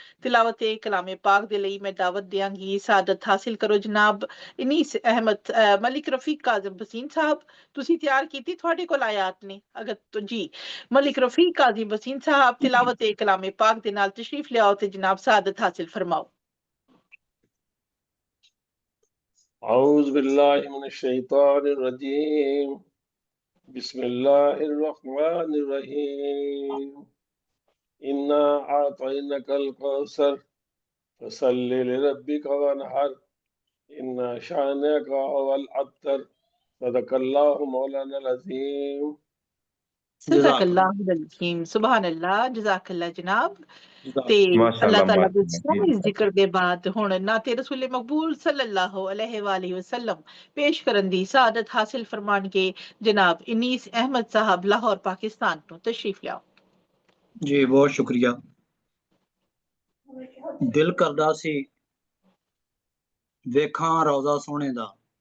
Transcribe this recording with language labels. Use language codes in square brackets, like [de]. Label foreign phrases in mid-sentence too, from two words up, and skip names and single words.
[pa] ਤਿਲਾਵਤ ਕਲਾਮੇ ਪਾਕ ਦੇ ਲਈ ਮੈਂ ਦਾਵਤ ਦਿਆਂਗੀ, ਸਾਦਤ ਹਾਸਿਲ ਕਰੋ ਜਨਾਬ ਇਨੀਸ ਅਹਿਮਦ ਮਲਿਕ ਰਫੀਕ ਕਾਜ਼ਮ ਵਸੀਮ ਸਾਹਿਬ, ਤੁਸੀਂ ਤਿਆਰ ਕੀਤੀ, ਤੁਹਾਡੇ ਕੋਲ ਆਇਆਤ ਨੇ ਅਗਰ ਤੋਂ ਜੀ। ਮਲਿਕ ਰਫੀਕ ਕਾਜ਼ਮ ਵਸੀਮ ਸਾਹਿਬ ਤਿਲਾਵਤ ਕਲਾਮੇ ਪਾਕ ਦੇ ਨਾਲ ਤਸ਼ਰੀਫ ਲਿਆਓ ਤੇ ਜਨਾਬ ਸਾਦਤ ਹਾਸਿਲ ਫਰਮਾਓ। [ar] أعوذ بالله من الشيطان الرجيم بسم الله الرحمن الرحيم إنا أعطيناك الكوثر فصل لربك وانحر إن شانئك هو الأبتر صدق الله مولانا العظيم صدق اللہ العظیم سبحان اللہ جزاک اللہ جناب۔ [pa] ਤੇ ਅੱਲਾਹ ਤਾਲਾ ਦੇ ਸਾਰੇ ਜ਼ਿਕਰ ਦੇ ਬਾਅਦ ਹੁਣ ਨਾਤੇ ਰਸੂਲ ਮਕਬੂਲ [ar] صلى الله عليه وآله وسلم [pa] ਪੇਸ਼ ਕਰਨ ਦੀ ਸਾਦਤ ਹਾਸਿਲ ਫਰਮਾਨਗੇ ਜਨਾਬ ਇਨੀਸ ਅਹਿਮਦ ਸਾਹਿਬ ਲਾਹੌਰ ਪਾਕਿਸਤਾਨ ਤੋਂ। ਤਸ਼ਰੀਫ ਲਿਆਓ ਜੀ। ਬਹੁਤ ਸ਼ੁਕਰੀਆ। ਦਿਲ ਕਰਦਾ ਸੀ ਵੇਖਾਂ ਰੌਜ਼ਾ ਸੋਹਣੇ ਦਾ।